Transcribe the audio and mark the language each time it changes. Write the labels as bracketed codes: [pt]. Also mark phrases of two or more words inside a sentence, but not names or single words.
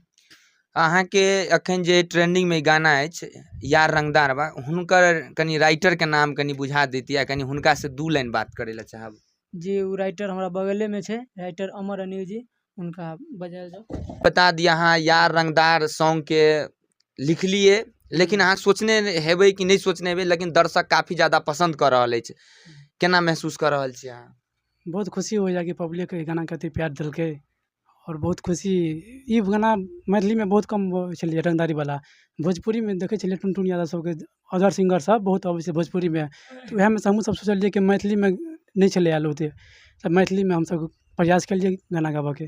[mai] अहाँ के अखन जे ट्रेंडिंग में गाना अछि यार रंगदार बा, हुनकर कनी राइटर के नाम कनी बुझा देतिया, कनी हुनका से दू लाइन बात करे ला चाहब। जी वो राइटर हमरा बगले में छे, राइटर अमर अनिल जी, उनका बजाय जाओ। बता दिया अहाँ यार रंगदार सॉन्ग के लिखलिए, लेकिन अहाँ सोचने हेबै कि नहीं सोचने हेबै, लेकिन दर्शक काफी ज्यादा पसंद कर रहल अछि, केना महसूस कर रहल छी अहाँ? बहुत खुशी होइए कि पब्लिक ई गाना कते प्यार देलकै और बहुत खुशी। ई गाना मैथिली में बहुत कम छलिए रंगदारी वाला, भोजपुरी में देखे छलिए टुनटुन यादव सबके अदर सिंगर सब बहुत अबै छै भोजपुरी में, तो वएह में हमहूँ सब सोचलिए कि मैथिली में नहीं छले आयल होते, तब मैथिली में हम सब प्रयास केलिए गाना गाबऽ के।